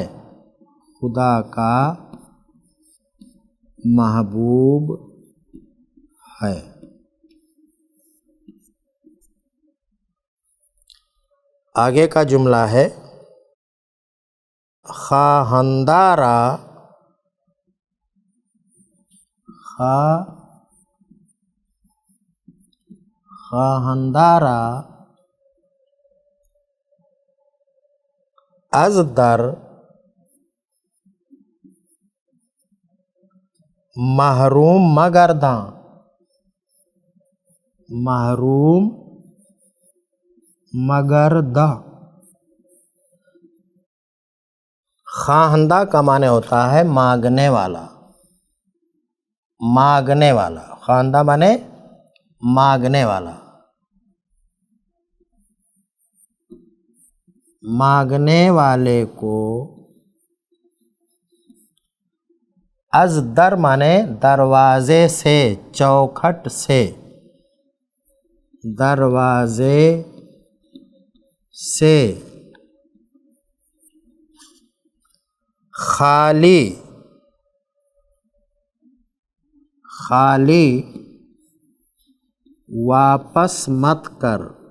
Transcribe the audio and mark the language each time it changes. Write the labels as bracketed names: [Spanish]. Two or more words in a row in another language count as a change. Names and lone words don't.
[Urdu] خدا کا محبوب ہے۔ آگے کا جملہ ہے [Persian] خواہندہ را از در محروم مگرداں۔ محروم مگرداں۔ [Urdu] خواہندہ کا معنی ہوتا ہے مانگنے والا، مانگنے والا۔ خواہندہ معنی مانگنے والا، مانگنے والے کو۔ [Persian] از در [Urdu] معنی دروازے سے، چوکھٹ سے، دروازے سے۔ خالی، خالی واپس مت کر۔